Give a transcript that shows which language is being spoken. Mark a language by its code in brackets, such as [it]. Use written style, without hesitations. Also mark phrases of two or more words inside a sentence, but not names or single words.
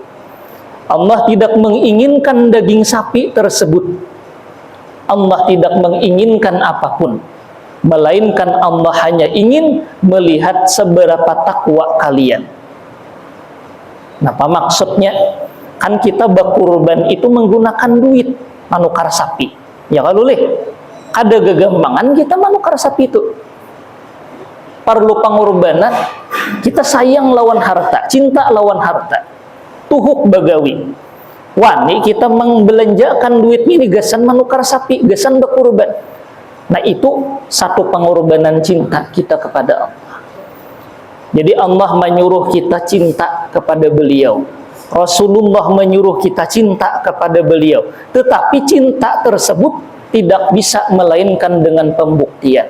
[id] Allah tidak menginginkan daging sapi tersebut. Allah tidak menginginkan apapun, melainkan Allah hanya ingin melihat seberapa takwa kalian. Nah, apa maksudnya? Kan kita berkurban itu menggunakan duit [bjn] manukar sapi. Ya kalau leh, ada gegampangan kita manukar sapi itu. [id] Perlu pengorbanan, kita sayang lawan harta, cinta lawan harta. [bjn] Tuhuk bagawi. Wani kita membelanjakan duit ini gasan manukar sapi, gasan berkurban. [id] Nah, itu satu pengorbanan cinta kita kepada Allah. Jadi Allah menyuruh kita cinta kepada beliau. Rasulullah menyuruh kita cinta kepada beliau. Tetapi cinta tersebut tidak bisa melainkan dengan pembuktian.